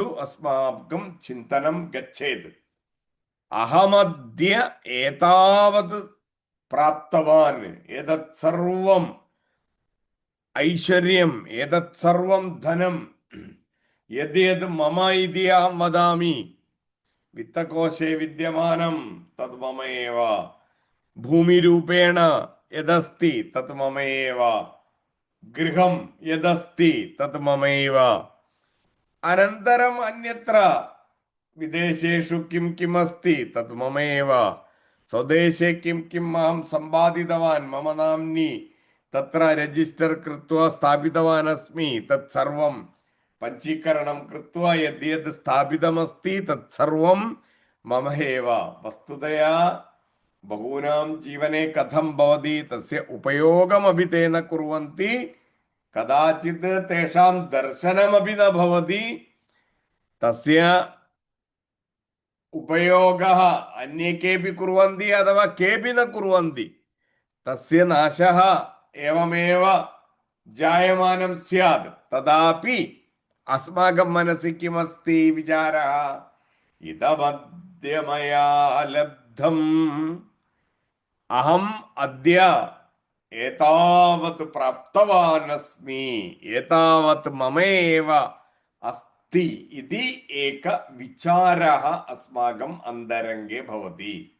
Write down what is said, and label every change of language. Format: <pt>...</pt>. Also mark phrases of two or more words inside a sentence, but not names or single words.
<sa>अस्माकं चिन्तनं गच्छेत् अहमद्य एतावत् प्राप्तवान् एतत् सर्वम् ऐश्वर्यम् एतत् सर्वं धनं यद्यद् मम इति अहं वदामि वित्तकोशे विद्यमानं तद् मम एव भूमिरूपेण यदस्ति तत् मम एव गृहं यदस्ति तत् मम एव अनन्तरम् अन्यत्र विदेशेषु किं किम् अस्ति तत् मम एव സ്വദേശേ കിം കിം അഹം സമ്പാദിതവാൻ മമ നാംനി തത്ര രജിസ്റ്റർ കൃത്വ സ്ഥാപിതവാൻ അസ്മി തത് സർവം പഞ്ചീകരണം കൃത്വ യദ് യദ് സ്ഥാപിതമസ്തി തത് സർവം മമ ഏവ. വസ്തുതയാ ബഹൂനാം ജീവനെ കഥം ഭവതി തസ്യ ഉപയോഗമപി തേ ന കുർവന്തി കദാചിത് തേഷാം ദർശനമപി ന ഭവതി തസ്യ ഉപയോഗः अन्ये केऽपि कुर्वन्ति अथवा केऽपि न कुर्वन्ति तस्य नाशः एवमेव जायमानं स्यात्. तदापि अस्माकं मनसि किमस्ति विचारः, इदमद्य मया लब्धम्, अहम् अद्य एतावत् प्राप्तवान् अस्मि, एतावत् मम एव अस्ति इति एक विचारः अस्माकम् अन्तरङ्गे भवति.</sa>